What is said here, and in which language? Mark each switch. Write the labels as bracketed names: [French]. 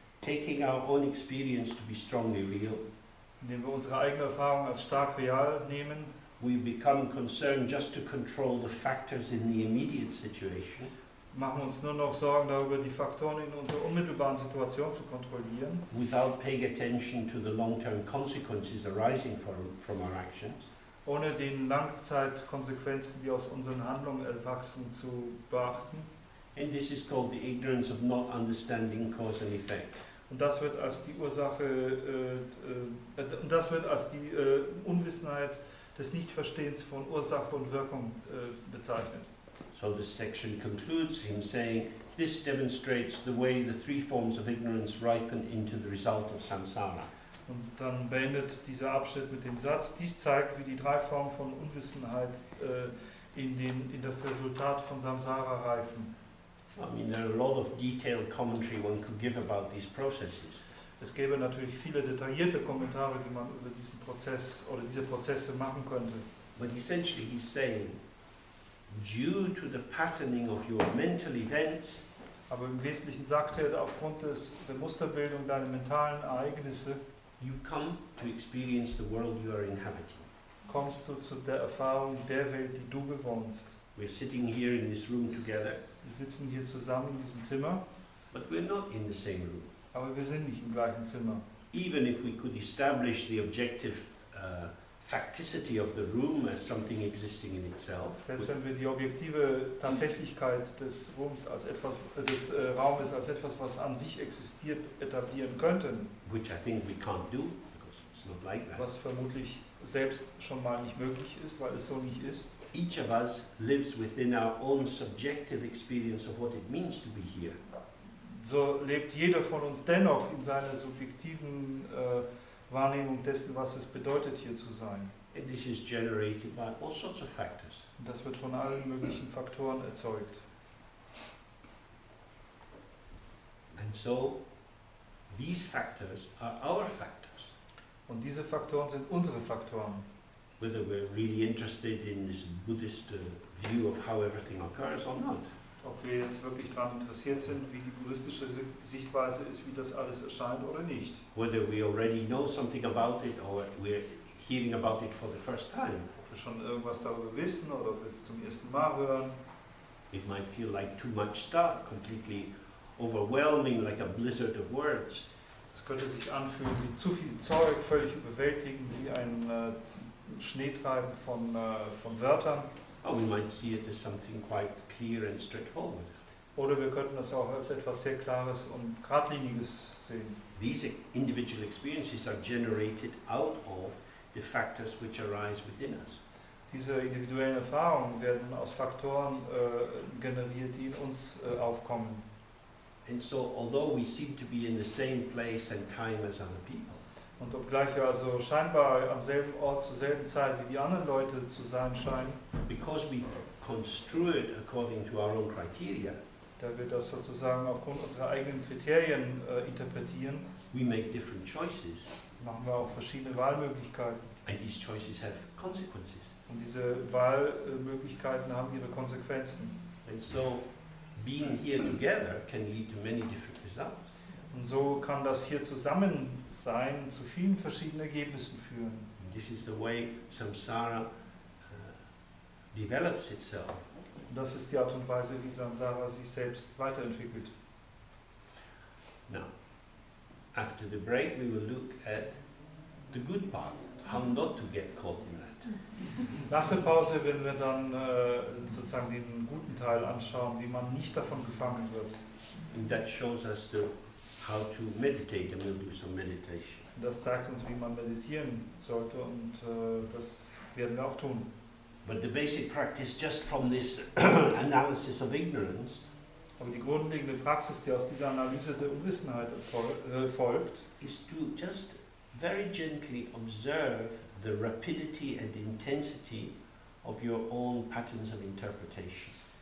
[English] Taking our own experience to be strongly real, [German] Indem wir unsere eigene Erfahrung als stark real nehmen, [English] we become concerned just to control the factors in the immediate situation, [German] machen uns nur noch Sorgen darüber, die Faktoren in unserer unmittelbaren Situation zu kontrollieren, [English] without paying attention to the long-term consequences arising from our actions. [German] ohne den Langzeitkonsequenzen, die aus unseren Handlungen erwachsen, zu beachten. [English] And this is called the ignorance of not understanding cause and effect. [German] Und das wird als die Unwissenheit des Nichtverstehens von Ursache und Wirkung bezeichnet. [English] So this section concludes him saying, this demonstrates the way the 3 forms of ignorance ripen into the result of samsara. [German] Und dann beendet dieser Abschnitt mit dem Satz, dies zeigt, wie die 3 Formen von Unwissenheit in das Resultat von Samsara reifen. [English] I mean, there are a lot of detailed commentary one could give about these processes. [German] Es gäbe natürlich viele detaillierte Kommentare, die man über diesen Prozess oder diese Prozesse machen könnte. [English] But essentially he's saying, due to the patterning of your mental events, [German] Aber im Wesentlichen sagt er, aufgrund der Musterbildung deiner mentalen Ereignisse [English] you come to experience the world you are inhabiting. [German] kommst du zu der Erfahrung der Welt, die du bewohnst. [English] We're sitting here in this room together, [German] Wir sitzen hier zusammen in diesem Zimmer, [English] but we're not in the same room. [German] aber wir sind nicht im gleichen Zimmer. [English] Even if we could establish the objective facticity of the room as something existing in itself, [German] Selbst wenn wir die objektive Tatsächlichkeit des Raumes als etwas, was an sich existiert, etablieren könnten, [English] which I think we can't do because it's not like that. [German] was vermutlich selbst schon mal nicht möglich ist, weil es so nicht ist. [English] Each of us lives within our own subjective experience of what it means to be here. [German] So lebt jeder von uns dennoch in seiner subjektiven Wahrnehmung dessen, was es bedeutet, hier zu sein. [English] And this is generated by all sorts of factors. [German] Und das wird von allen möglichen Faktoren erzeugt. [English] And so these factors are our factors. [German] Und diese Faktoren sind unsere Faktoren. [English] Whether we're really interested in this Buddhist view of how everything occurs or not. [German] Ob wir jetzt wirklich daran interessiert sind, wie die buddhistische Sichtweise ist, wie das alles erscheint oder nicht. [English] Whether we already know something about it or we're hearing about it for the first time. [German] Ob wir schon irgendwas darüber wissen oder ob wir es zum ersten Mal hören. [English] It might feel like too much stuff, completely overwhelming, like a blizzard of words. [German] Es könnte sich anfühlen wie zu viel Zeug, völlig überwältigend, wie ein Schneetreiben von Wörtern. [English] Or we might see it as something quite clear and straightforward. [German] Oder wir könnten das auch als etwas sehr Klares und Geradliniges sehen. [English] These individual experiences are generated out of the factors which arise within us. [German] Diese individuellen Erfahrungen werden aus Faktoren generiert, die in uns aufkommen. [English] And so, although we seem to be in the same place and time as other people, [German] Und obgleich wir also scheinbar am selben Ort zur selben Zeit wie die anderen Leute zu sein scheinen, [English] because we construe it according to our own criteria, [German] da wir das sozusagen aufgrund unserer eigenen Kriterien interpretieren, [English] we make different choices, [German] machen wir auch verschiedene Wahlmöglichkeiten. [English] and these choices have consequences. [German] Und diese Wahlmöglichkeiten haben ihre Konsequenzen. [English] And so, being here together can lead to many different results. [German] Und so kann das hier Zusammensein zu vielen verschiedenen Ergebnissen führen. [English] And this is the way samsara develops itself. [German] Und das ist die Art und Weise, wie Samsara sich selbst weiterentwickelt. [English] Now, after the break, we will look at the good part, how not to get caught in that. [German] Nach der Pause werden wir dann sozusagen den guten Teil anschauen, wie man nicht davon gefangen wird. [English] And that shows us how to meditate, and we'll do some meditation. [German] Und das zeigt uns, wie man meditieren sollte, und das werden wir auch tun. [English] But the basic practice, just from this analysis of ignorance, [German] Aber die grundlegende Praxis, die aus dieser Analyse der Unwissenheit folgt, [English] is to just very gently observe the rapidity and intensity of your own patterns of interpretation.